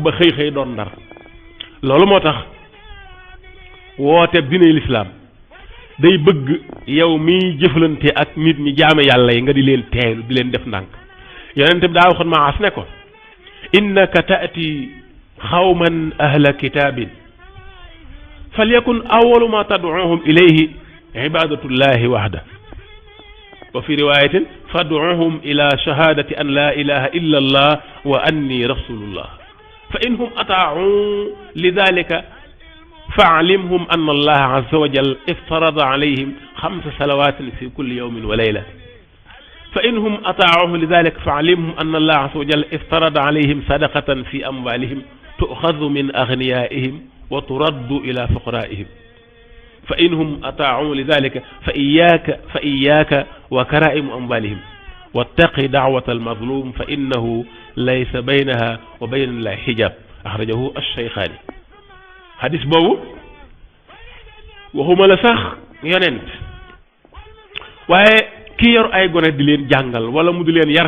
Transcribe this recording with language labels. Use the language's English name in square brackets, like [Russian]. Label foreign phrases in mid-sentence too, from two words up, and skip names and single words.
[Wolof] ba xëy doon ndar loolu moo tax woote diine lislaam day bëgg yow miy jëflante ak nit ñi jaame yàlla yi nga di leen teelu di leen def ndànk yonent bi daa waxoon Muaaz ne ko [Arabic] إنك تأتي قوما أهل كتاب فليكن أول ما تدعوهم إليه عبادة الله وحده وفي رواية فادعهم إلى شهادة أن لا إله إلا الله وأني رسول الله فإن هم أطاعوا لذلك فأعلمهم أن الله عز وجل افترض عليهم 5 صلوات في كل يوم وليلة فإنهم أطاعوه لذلك فعلمهم أن الله عز وجل افترض عليهم صدقة في أموالهم تؤخذ من أغنيائهم وترد إلى فقرائهم فإنهم أطاعوه لذلك فإياك وكرائم أموالهم واتق دعوة المظلوم فإنه ليس بينها وبين الله حجاب أخرجه الشيخان [Wolof] hadis boobu waxuma la sax yonent waaye ki yor ay gone di leen jàngal wala mu di leen yar